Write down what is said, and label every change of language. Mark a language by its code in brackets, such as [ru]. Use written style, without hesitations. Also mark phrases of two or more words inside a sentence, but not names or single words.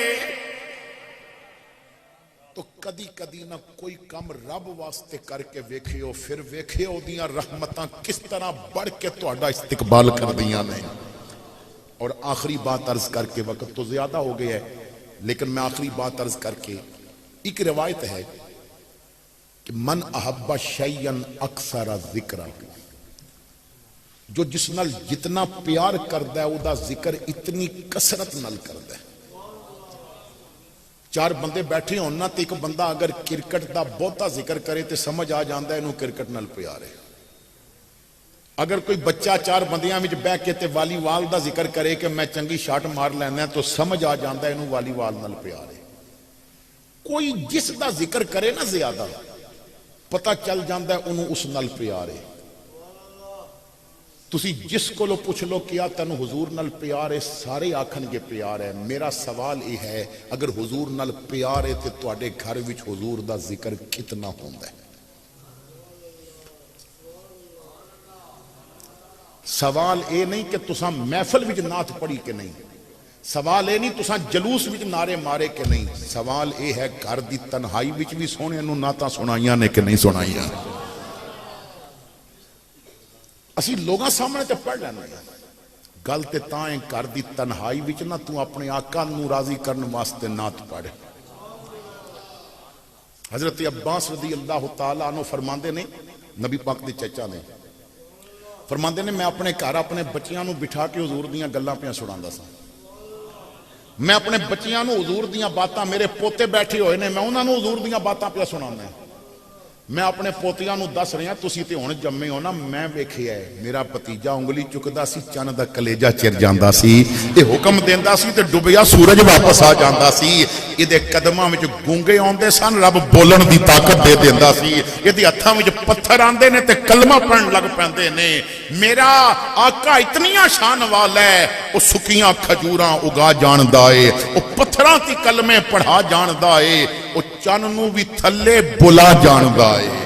[pa] تو کدی کدی نہ کوئی کم رب واسطے کر کے ویکھیو، پھر ویکھیو دیاں رحمتاں کس طرح بڑھ کے تہاڈا استقبال کر دیاں نے۔ [ur] اور آخری بات عرض کر کے، وقت تو زیادہ ہو گیا ہے لیکن میں آخری بات عرض کر کے، ایک روایت ہے کہ [ar] من احب شیئن اکثر ذکر، [pa] جو جس نال جتنا پیار کردا ہے او دا ذکر اتنی کثرت نال کردا ہے۔ چار بندے بیٹھے ہونا تے ایک بندہ اگر کرکٹ دا بہتا ذکر کرے تے سمجھ آ جاندا ہے انہوں کرکٹ نال پیار ہے۔ اگر کوئی بچہ چار بندیاں وچ بیٹھ کے تے والی وال دا ذکر کرے کہ میں چنگی شاٹ مار لینا تو سمجھ آ جاندا ہے انہوں والی وال نال پیار ہے۔ کوئی جس دا ذکر کرے نا زیادہ، پتہ چل جاندا ہے انہوں اس نال پیار ہے۔ تسی جس کو لو پوچھ لو کیا تینوں حضور نال پیار ہے، سارے آکھن گے پیار ہے۔ میرا سوال یہ ہے اگر حضور نال پیار ہے تے تواڈے گھر وچ حضور دا ذکر کتنا ہوندا ہے؟ سوال اے نہیں کہ تساں محفل وچ نعت پڑھی کہ نہیں، سوال اے نہیں تساں جلوس وچ نعرے مارے کہ نہیں، سوال اے ہے گھر دی تنہائی وچ بھی سونے نوں نعتاں سنائیاں نے کہ نہیں سنائیاں۔ اسی لوگاں سامنے تے پڑھ لینا ہے، گل تے تاں ہے گھر دی تنہائی وچ نہ تو اپنے آقا نوں راضی کرن واسطے نعت پڑھ۔ حضرت عباس رضی اللہ تعالیٰ عنہ فرماندے نے، نبی پاک دے چچا نے فرماندے نے، میں اپنے گھر اپنے بچیاں نوں بٹھا کے حضور دیاں گلاں پیاں سناندا سا، میں اپنے بچیاں نوں حضور دیاں باتاں، میرے پوتے بیٹھے ہوئے نے میں انہاں نوں حضور دیاں باتاں پیا سنانا ہے، میں اپنے پوتیاں نوں دس رہا تسی تے ہن جمے ہو نا، میں ویکھیا ہے میرا بھتیجا انگلی چکدا سی چن دا کلیجہ چر جاندا سی، اے حکم دیندا سی تے ڈوبیا سورج واپس آ جاندا سی، ایدے قدماں وچ گونگے آندے سن رب بولن دی طاقت دے دیندا سی، ایدے ہتھاں وچ پتھر آندے نے تے کلمہ پڑھن لگ پیندے نے۔ میرا آقا اتنیاں شان والا ہے، او سکیاں کھجوراں اگا جاندا اے، او پتھراں تی کلمے پڑھا جاندا اے، او چن نوں وی تھلے بلا جاندا اے۔